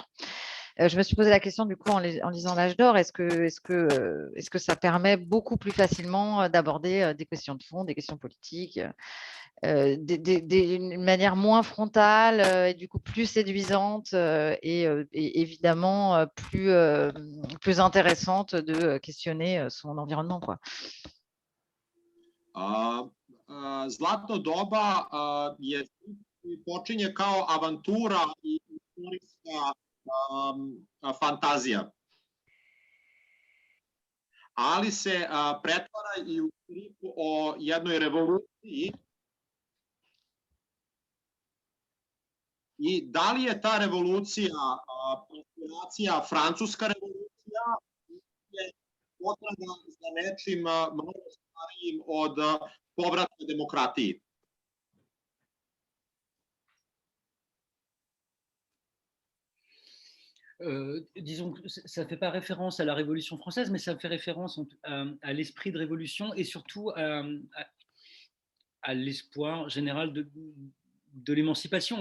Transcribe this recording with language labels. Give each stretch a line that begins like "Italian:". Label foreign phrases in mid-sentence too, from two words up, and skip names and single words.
French: Je me suis posé la question du coup en lisant l'âge d'or, est-ce que ça permet beaucoup plus facilement d'aborder des questions de fond, des questions politiques, d'une manière moins frontale et du coup plus séduisante et évidemment plus intéressante de questionner son environnement, quoi.
Serbian: Zlatno doba počinje kao avantura i istorijska fantazija, ali se pretvara i u strip o jednoj revoluciji. I da li je ta revolucija inspiracija francuska revolucija ili potraga za nečim mnogo starijim od povratka demokratiji?
French: Disons que ça ne fait pas référence à la Révolution française, mais ça fait référence à l'esprit de révolution et surtout à l'espoir général de l'émancipation.